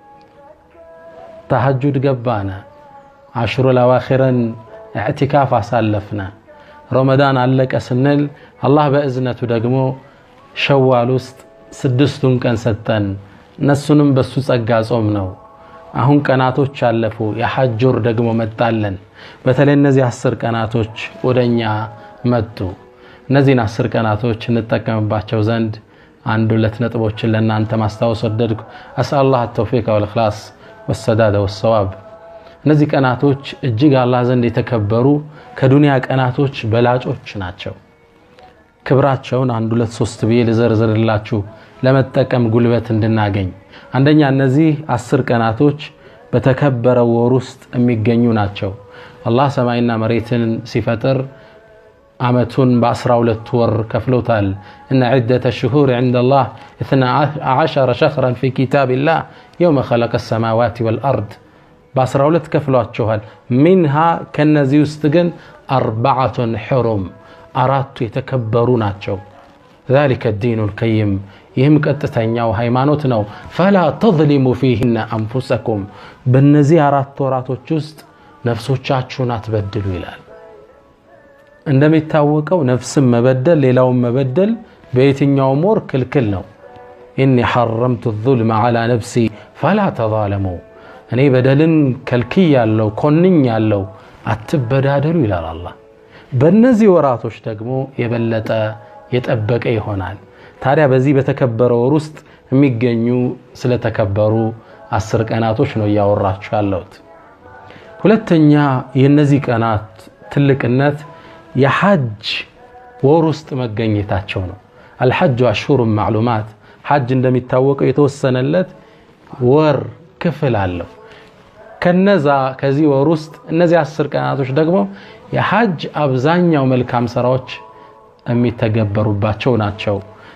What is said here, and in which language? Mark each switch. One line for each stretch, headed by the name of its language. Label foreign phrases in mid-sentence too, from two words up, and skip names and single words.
Amharic: ተሐጁድ ገባና
Arabic: العشر الأواخر
Amharic: ኢዕቲካፍ አሳለፍና ረመዳን አለቀ ስንል አላህ በእዝነቱ ደግሞ ሸዋል ውስጥ 6 ቀን ሰጠን እነሱንም በሱ ጸጋ ጾም ነው አሁን ቀናቶች አለፉ የሐጅ ወር ደግሞ መጣለን በተለይ እነዚህ 10 ቀናቶች ወደኛ መጡ እነዚህን 10 ቀናቶች እንጠቀምባቸው ዘንድ አንድ ሁለት ነጥቦችን ለእናንተ ማስታወስ ወደድኩ አስአላህ
Arabic: التوفيق والإخلاص والسداد والصواب
Amharic: እነዚህ ቀናቶች እጅግ አላህ ዘንድ የተከበሩ ከዱንያ ቀናቶች በላጮች ናቸው ክብራቸውን አንድ ሁለት ሶስት ብዬ ልዘርዝርላችሁ ለመጠቀም ጉልበት እንድናገኝ አንደኛ እነዚህ 10 ቀናቶች በተከበረው ወር ውስጥ የሚገኙ ናቸው አላህ ሰማይና መሬትን ሲፈጥር አመቱን በ12 ወር ከፍሎታል
Arabic: ان عده الشهور عند الله 12 شهرا في كتاب الله يوم خلق السماوات والارض
Amharic: በ12 ከፍሏቸዋል منها ከነዚህ ውስጥ ግን 4 حرم አራቱ የተከበሩ ናቸው
Arabic: ذلك الدين القيم
Amharic: ይህም ቀጥተኛው ሃይማኖት ነው
Arabic: فلا تظلموا فيهن انفسكم
Amharic: በእነዚህ 4 ወራቶች ውስጥ ነፍሶቻችሁን አትበድሉ ይላል እንደሚታወቀው ነፍስን መበደል ሌላውን መበደል በየትኛው ወር ክልክል ነው
Arabic: اني حرمت الظلم على نفسي فلا تظالموا
Amharic: እኔ በደልን ከልክያለሁ ኮንኛለሁ አትበዳደሉ ይላል አላህ በእነዚህ ወራቶች ደግሞ የበለጠ የጠበቀ ይሆናል ታዲያ በዚህ በተከበረው ወር ውስጥ የሚገኙ ስለተከበሩ 10 ቀናቶች ነው ያወራችሁ ያለሁት ሁለተኛ የነዚህ ቀናት ትልቅነት የሐጅ ወር ውስጥ መገኘታቸው ነው
Arabic: الحج اشهر معلومات
Amharic: ሐጅ እንደሚታወቀው የተወሰነለት ወር ክፍል አለው ከነዛ ከዚህ ወር ውስጥ እነዚህ 10 ቀናቶች ደግሞ የሐጅ አብዛኛው መልካም ስራዎች የሚተገበሩባቸው ናቸው